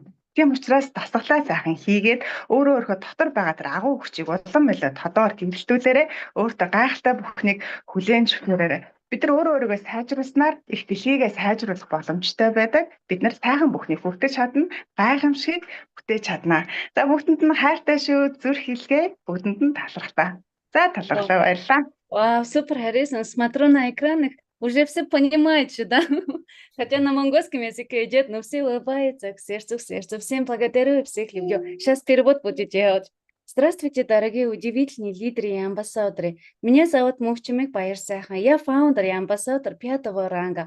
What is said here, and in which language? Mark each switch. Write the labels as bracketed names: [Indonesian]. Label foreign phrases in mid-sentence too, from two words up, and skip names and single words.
[Mongolian] Тийм учраас дасгалаа сайхан хийгээд өөрөө дотор байгаа тэр агуу хүчийг улам илүү тодоор тэмдэлтүүлээрээ өөртөө гайхалтай бүхнийг хүлээн зөвшөөрөөрэй. Бид нар өөрийгөө сайжруулснаар их дэлхийгээ сайжруулах боломжтой байдаг. Бид нар сайхан бүхнийг хүртэж чадна, гайхамшигыг бүтээж чадна. За бүгдэнд нь хайртай шүү, зүрх илгээ, бүгдэнд нь талархтаа. За талархлаа, баярлалаа. [Russian] Вау, супер, Харрисон, смотрю на экранах. Уже все понимают, что да? Хотя на монгольском языке идет, но все улыбаются к сердцу. Всем благодарю и всех люблю. Сейчас перевод будет делать. Здравствуйте, дорогие удивительные лидеры и амбассадоры. Меня зовут Мухчимик Баярсахан. Я фаундер и амбассадор 5-го ранга.